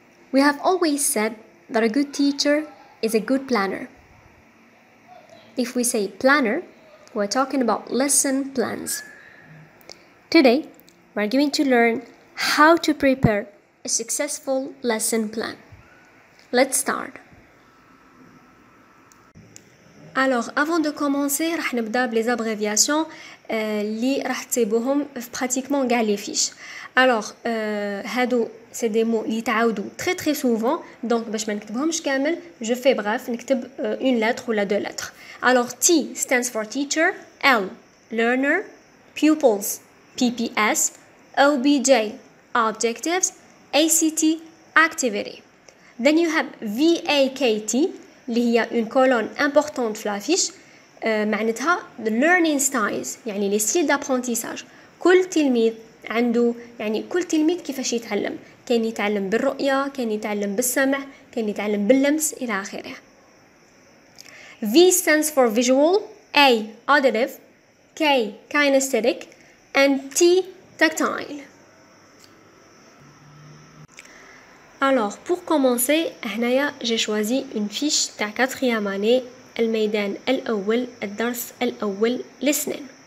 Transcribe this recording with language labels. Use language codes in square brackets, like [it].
[en] We have always said that a good teacher is a good planner. If we say planner, we're talking about lesson plans. Today, we're going to learn how to prepare a successful lesson plan. Let's start. [fr] Alors, avant de commencer, [ar] راح نبدا بلي [fr] abréviations [ar] اللي راح تصيبوهم في [fr] pratiquement [ar] كاع [fr] les fiches. Alors, [ar] هادو [fr] c'est des mots [ar] اللي يتعاودوا [fr] très souvent, donc [ar] باش ما نكتبهمش كامل, [fr] je fais bref, [ar] نكتب [fr] une lettre ou deux lettres. Alors, [en] T stands for teacher, L learner, pupils PPS, OBJ objectives, ACT activity. Then you have VAKT [ar] اللي هي [fr] une colonne importante [en] في [fr] l'affiche [ar] معناتها [en] the learning styles [ar] يعني [fr] les styles d'apprentissage. [ar] كل تلميذ عنده يعني كل تلميذ كيفاش يتعلم, كان يتعلم بالرؤية, كان يتعلم بالسمع, كان يتعلم باللمس إلى آخره. [en] V stands for visual, A auditive, K kinesthetic and T tactile. [fr] Alors, pour commencer, j'ai choisi une fiche de 4e année, [ar] الميدان الأول, الدرس الأول, [en] listening.